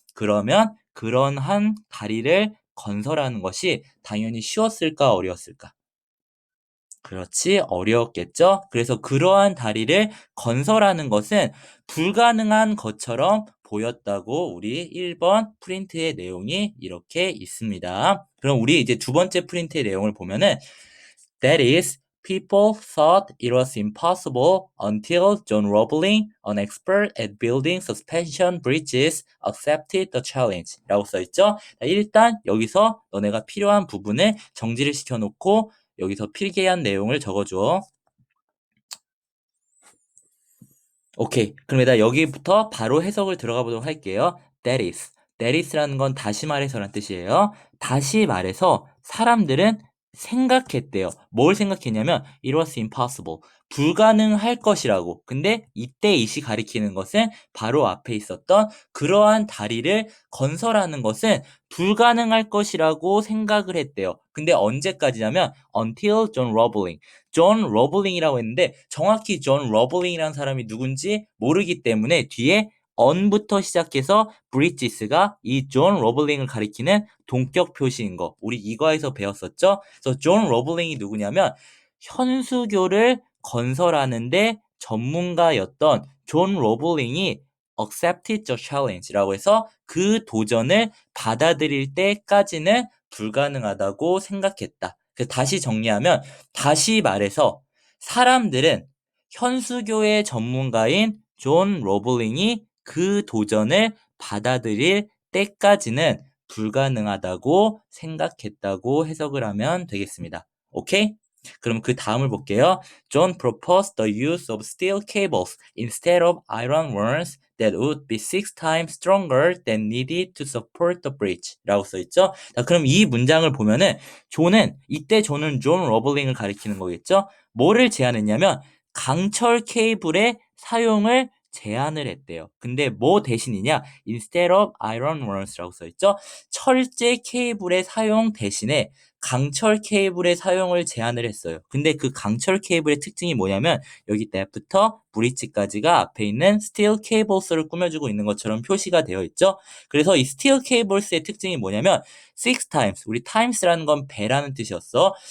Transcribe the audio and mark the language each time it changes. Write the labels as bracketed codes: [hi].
[ko] 그러면 그런 다리를 건설하는 것이 당연히 쉬웠을까 어려웠을까? 그렇지, 어려웠겠죠? 그래서 그러한 다리를 건설하는 것은 불가능한 것처럼 보였다고 우리 1번 프린트의 내용이 이렇게 있습니다. 그럼 우리 이제 두 번째 프린트의 내용을 보면은 [en] That is, people thought it was impossible until John Roebling, an expert at building suspension bridges, accepted the challenge [ko] 라고 써있죠? 일단 여기서 너네가 필요한 부분을 정지를 시켜놓고 여기서 필기한 내용을 적어줘. 오케이. 그럼 일단 여기부터 바로 해석을 들어가 보도록 할게요. [en] That is. That is [ko] 라는 건 다시 말해서란 뜻이에요. 다시 말해서 사람들은 생각했대요. 뭘 생각했냐면 [en] it was impossible. [ko] 불가능할 것이라고. 근데 이때 it이 가리키는 것은 바로 앞에 있었던 그러한 다리를 건설하는 것은 불가능할 것이라고 생각을 했대요. 근데 언제까지냐면 until John Roebling. 존 러블링이라고 했는데 정확히 존 러블링이라는 사람이 누군지 모르기 때문에 뒤에 on부터 시작해서 bridges가 이 존 로블링을 가리키는 동격 표시인 거. 우리 이과에서 배웠었죠? 그래서 존 로블링이 누구냐면 현수교를 건설하는데 전문가였던 존 로블링이 [en] accepted the challenge [ko] 라고 해서 그 도전을 받아들일 때까지는 불가능하다고 생각했다. 다시 정리하면 다시 말해서 사람들은 현수교의 전문가인 존 로블링이 그 도전을 받아들일 때까지는 불가능하다고 생각했다고 해석을 하면 되겠습니다. 오케이? 그럼 그 다음을 볼게요. [en] John proposed the use of steel cables instead of iron ones that would be 6 times stronger than needed to support the bridge [ko] 라고 써있죠. 자, 그럼 이 문장을 보면은 이때 존은 존 러블링을 가리키는 거겠죠. 뭐를 제안했냐면 강철 케이블의 사용을 제안을 했대요. 근데 뭐 대신이냐? [en] Instead of iron ones [ko] 라고 써있죠. 철제 케이블의 사용 대신에 강철 케이블의 사용을 제안을 했어요. 근데 그 강철 케이블의 특징이 뭐냐면 여기 때부터 브릿지까지가 앞에 있는 스틸 케이블스를 꾸며주고 있는 것처럼 표시가 되어 있죠. 그래서 이 스틸 케이블스의 특징이 뭐냐면 6 times, 우리 times라는 건 배라는 뜻이었어.